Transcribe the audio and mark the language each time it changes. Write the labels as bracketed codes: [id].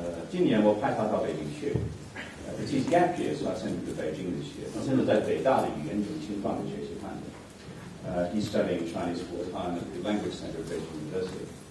[zh] 今年我派他到北京去， [en] It's his gap year, so I sent him to Beijing this year. [zh] 他现在在北大的语言中心办的学习汉语。 [en] He's studying Chinese full time at the Language Center of Beijing University.